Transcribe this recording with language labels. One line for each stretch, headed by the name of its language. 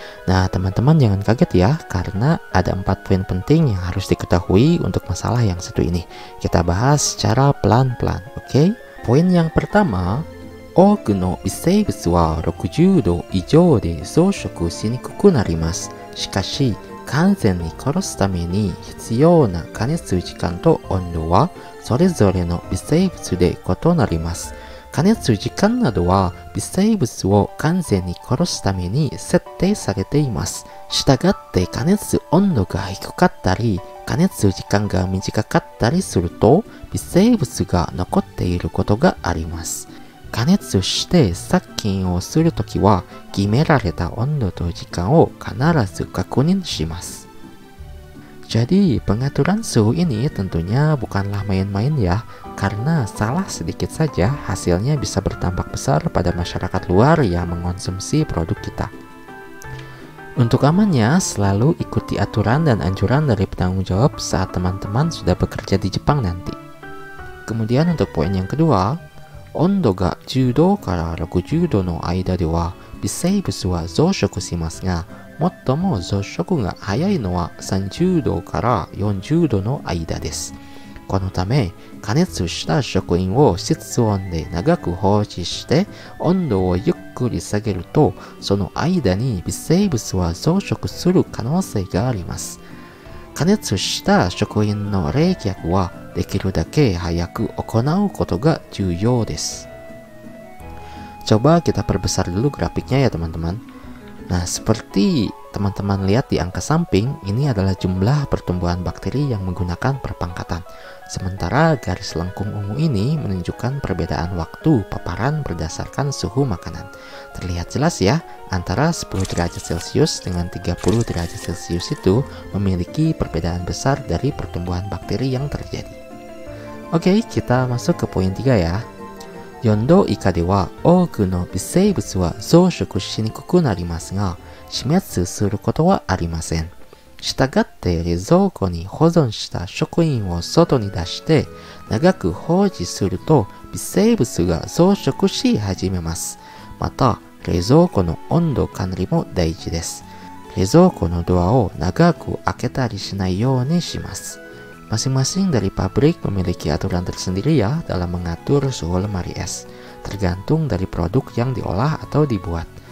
Indonesian: Nah, teman-teman jangan kaget ya, karena ada 4 poin penting yang harus diketahui untuk masalah yang satu ini. Kita bahas secara pelan-pelan, oke? Poin yang pertama,
Japanese: oku no bisei butsu wa 60 度以上で増殖しにくくなります。しかし、完全に殺すために必要な加熱時間と温度はそれぞれの微生物で異なります。加熱時間などは微生物を完全に殺すために設定されています。したがって加熱温度が低かったり、加熱時間が短かったりすると微生物が残っていることがあります。加熱して殺菌をするときは決められた温度と時間を必ず確認します。
Indonesian: Jadi pengaturan suhu ini tentunya bukanlah main-main ya, karena salah sedikit saja hasilnya bisa berdampak besar pada masyarakat luar yang mengonsumsi produk kita. Untuk amannya, selalu ikuti aturan dan anjuran dari penanggung jawab saat teman-teman sudah bekerja di Jepang nanti. Kemudian untuk poin yang kedua,
Japanese: 温度が10度から60度の間では微生物は増殖しますが、最も増殖が早いのは30度から40度の間です。このため、加熱した食品を室温で長く放置して温度をゆっくり下げると、その間に微生物は増殖する可能性があります。加熱した食品の冷却はできるだけ早く行うことが重要です。
Indonesian: Coba kita perbesar dulu grafiknya ya teman-teman. Nah, seperti teman-teman lihat di angka samping, ini adalah jumlah pertumbuhan bakteri yang menggunakan perpangkatan. Sementara garis lengkung ungu ini menunjukkan perbedaan waktu paparan berdasarkan suhu makanan. Terlihat jelas ya, antara 10 derajat Celcius dengan 30 derajat Celcius itu memiliki perbedaan besar dari pertumbuhan bakteri yang terjadi. Oke, kita masuk ke poin 3 ya.
Japanese: 4度以下では多くの微生物は増殖しにくくなりますが、死滅することはありません。したがって冷蔵庫に保存した食品を外に出して長く放置すると微生物が増殖し始めます。また、冷蔵庫の温度管理も大事です。冷蔵庫のドアを長く開けたりしないようにします。
Indonesian: Masing-masing dari pabrik memiliki aturan tersendiri ya dalam mengatur suhu lemari es, tergantung dari produk yang diolah atau dibuat.